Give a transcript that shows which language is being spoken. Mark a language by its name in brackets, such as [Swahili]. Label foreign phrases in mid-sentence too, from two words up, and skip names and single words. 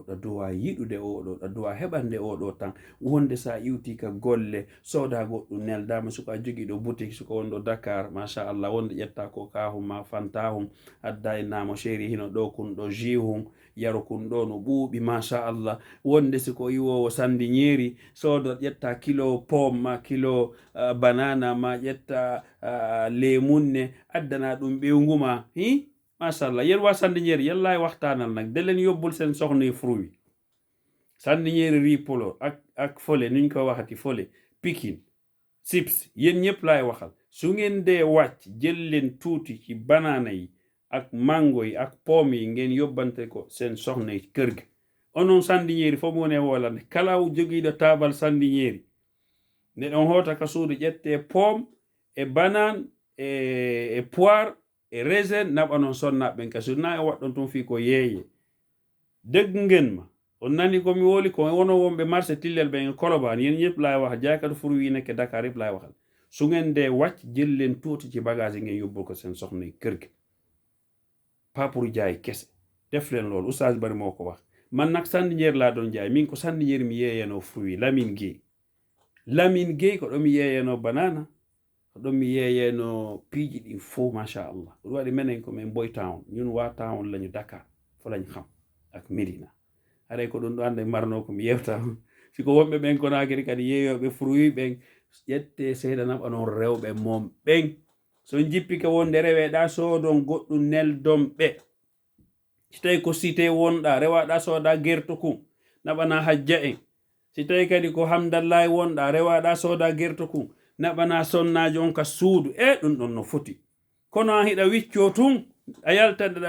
[Fula] a duwa yiɗude oɗo a duwa heɓande oɗo tan wonde sa iwti ka golle soda goɗɗum neldama suko a jogui ɗo boutique suko wonɗo Dakar machallah wonde ƴetta ko kahum ma fantahum adda e namo chéri hino ɗo kun ɗo jihum yaro kun ɗo no ɓuuɓi machallah wonde siko iwowo sandi ñeeri sodo ƴetta kilo pomme ma kilo banana ma ƴetta lemunne addana ɗum ɓewguma hi machallah [Wolof] yen wa sandi ñeeri yalla e waxtanal nag delen yobbul sen soxna fruit sandi ñeeri ripolo ak fole niñ ko waxati fole pikin chips yen ñëpp laay waxal su ngeen dee wàcc jël leen tuuti ci banana yi ak mango yi ak pomme yi ngeen yobbante ko seen soxna yi kër ga [Fula] onon sandi ñeeri fo mu ne wolande kala jogiiɗo taabal sandi ñeeri nde ɗon hoota ka suudu ƴette pomme e banane e poire e raisin naɓa noon sonnaɓen ka suudu na e waɗɗon tun fi ko yeeye [Wolof] dëgg ngeen ma [Fula] on nani komi woli ko wono wonɓe marché tillel ɓen e Colobane [Wolof] yen ñëpp laay wax jaaykatu fruit yi nekk Dakar yëpp laay waxal su ngeen dee wàcc jël leen tuuti ci bagage ngeen yóbbul ko seen soxna yi kër gi [French] pas pour [Wolof] jaay kese def leen loolu oustaz bari moo ko wax man nag sandi ñeer laa doon jaay [Fula] min ko sandi ñeer mi yeeyeno fruit Lamine Gueye ko ɗo mi yeeyeno banana ko ɗo mi yeeyeno piiji ɗin fo machallah ɗum waɗi menen ko min [Wolof] Boy Town ñun waa town lañu Dakar fo lañ xam ak Medina [Fula] aray ko ɗum ɗo ande marno ko mi yewta siko wonɓe ɓen Konakiri kadi yeeyoɓe fruit ɓen ƴette seeɗa naɓa noon rewɓe mom ɓen so jippi ka wonde reweɗa soodon goɗɗum neldon ɓe si tawi ko cité wonɗa rewaɗa sooda gerto kum naɓana hajja en si tawi kadi ko Hamdallahi wonɗa rewaɗa sooda gerto kum naɓana sonnaji on ka suudu ɗum ɗon no foti kono a hiɗa wicco tun a yaltanɗeɗa